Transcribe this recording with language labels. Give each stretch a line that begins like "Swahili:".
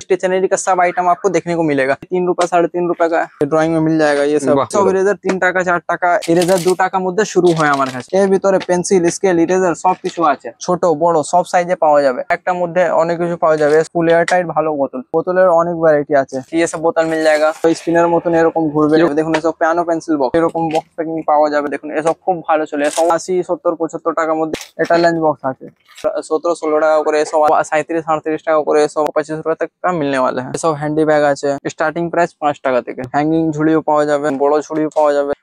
Hindi: Stationery का सब item आपको देखने को मिलेगा। 3 रुपए 3.5 रुपए का ड्राइंग में मिल जाएगा। ये सब इरेजर
Bangla: 3 টাকা 4 টাকা, इरेजर 2 টাকার মধ্যে শুরু হয় আমার কাছে। এর ভিতরে পেন্সিল, স্কেল, ইরেজার সব কিছু আছে, ছোট বড় সব সাইজে পাওয়া যাবে। একটার মধ্যে অনেক কিছু পাওয়া যাবে। ফুল এয়ার টাইট ভালো বোতলের অনেক ভ্যারাইটি আছে।
Hindi: ये सब बोतल मिल जाएगा। तो स्पिनर
Bangla: মতন এরকম ঘুরবে। দেখুন এসব পিয়ানো পেন্সিল বক্স, এরকম বক্স প্যাকিং পাওয়া যাবে। দেখুন এসব খুব ভালো চলে। 80, 70, 75 টাকার মধ্যে এটা লাঞ্চ বক্স আছে। 17-16 টাকা করে, 37-38 টাকা করে,
Hindi: 25 रुपए तक का मिलने वाला है। सब हैंडी बैग আছে।
Bangla: স্টার্টিং প্রাইস 5 টাকা থেকে। হ্যাঙ্গিং ঝুড়িও পাওয়া যাবে, বড় ঝুড়িও পাওয়া যাবে।